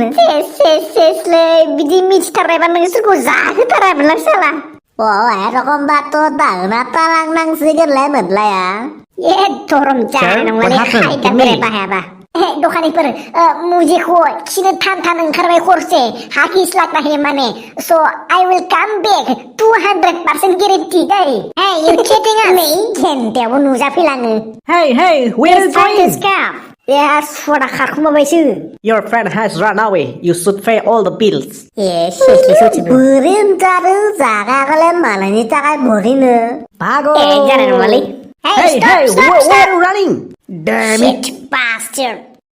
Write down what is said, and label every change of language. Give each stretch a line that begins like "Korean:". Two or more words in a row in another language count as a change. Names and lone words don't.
Bodo: सेसलै बिदि मिथिथारनायबा नोंसोरखौ जाहोथारामोनलां साला एरकमबाथ' दाहोना तालांनांसिगोनलाय मोनलाया धरम जानाय नङालै खायदा बोराय बाहायाबा दखानिफोर मुजेखौ खिनो थान ओंखारबाय हरसे हाकिस लागना है माने
English: so I will come back 200% guarantee
Bodo: दै
English: hey you kidding us
Bodo: नै घन्टायावबो नुजाफैलाङो
English: Hey, where are you going?
Bodo: सदा खारखुमाबायसो
English: Your friend has run away. You should pay all the bills.
Bodo: बोरै होनजादों जागाखौलाय मालायनि थाखाय बोरैनो Pago! जानाय नङालै
English: Hey, where are you running? Damn it, bastard!